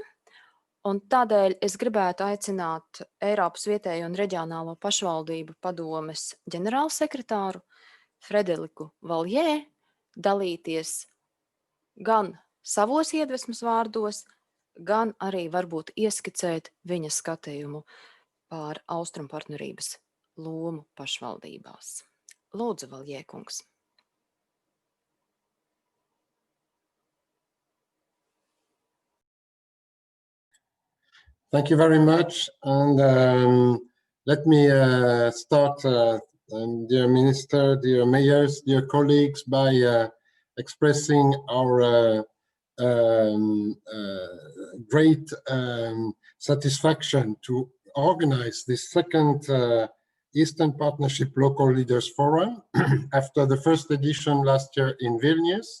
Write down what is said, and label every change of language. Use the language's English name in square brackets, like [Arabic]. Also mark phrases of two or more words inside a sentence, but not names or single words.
[Latvian] Un tādēļ es gribētu aicināt Eiropas vietējo un reģionālo pašvaldību padomes ģenerālsekretāru Frédéricu Vallier dalīties gan savos iedvesmas vārdos, gan arī varbūt ieskicēt viņa skatījumu par austrumu partnerības lomu pašvaldībās. Lūdzu, Vallier kungs. [English] Thank you very much. And let me start, dear Minister, dear mayors, dear colleagues, by expressing our great satisfaction to organize this second Eastern Partnership Local Leaders Forum after the first edition last year in Vilnius.